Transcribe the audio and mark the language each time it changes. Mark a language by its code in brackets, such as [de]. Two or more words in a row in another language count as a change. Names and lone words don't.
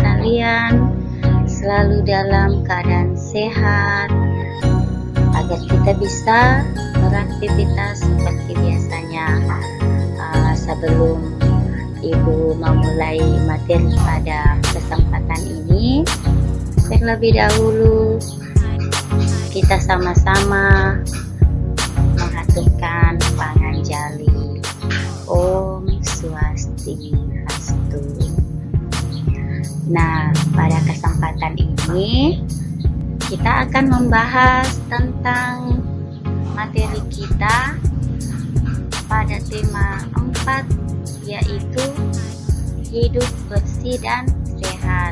[id] kalian selalu dalam keadaan sehat, agar kita bisa beraktivitas seperti biasanya. Sebelum Ibu memulai materi pada kesempatan ini, terlebih dahulu kita sama-sama mengaturkan panganjali. [ban] Om Swastiastu. [id] Nah, pada kesempatan ini kita akan membahas tentang materi kita pada tema 4, yaitu hidup bersih dan sehat.